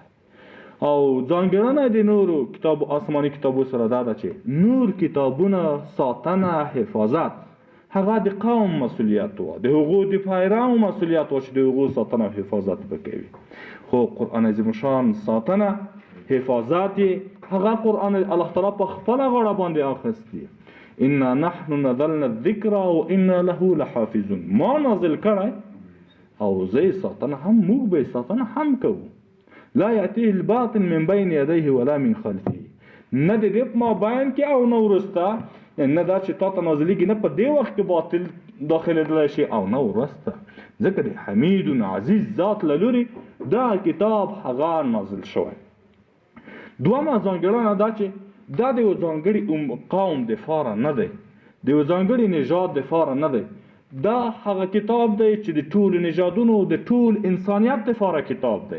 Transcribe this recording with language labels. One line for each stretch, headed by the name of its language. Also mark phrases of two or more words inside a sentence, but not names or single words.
Pashto: او ځانګړنه د نورو آسماني کتابو سره دا ده چې نور کتابونه ساتنه، حفاظت هغه د قوم مسؤلیت و، د هغو د پیرو مسؤلیت و چې د هغو ساتنه او حفاظت به کوي. خو قرآن عظیم شان ساتنه حفاظت یې هغه قرآن الله تعالی په خپله غاړه باندې اخیستی.
Arabic: انا نحن نزلنا الذکر و انا له لحافظون،
Pashto: ما نازل کړی او زه یې ساتنه هم موږ به یې ساتنه هم کوو.
Arabic: لا یأتیه الباطل من بین یدیه ولا من خلفه،
Pashto: نه د دې په مابین کې او نه وروسته، نه دا چې تا ته نازلېږي نه په دې وخت کې باطل داخلېدلی شي او نه وروسته، ځکه د حمید عزیز ذات له لورې دا کتاب هغه نازل شوی. دومه ځانګړنه دا چې دا د یو ځانګړي قوم دپاره نه دی، د یو ځانګړي نژاد دپاره نه دی، دا هغه کتاب دی چې د ټولو نژادونو د ټول انسانیت دپاره کتاب دی.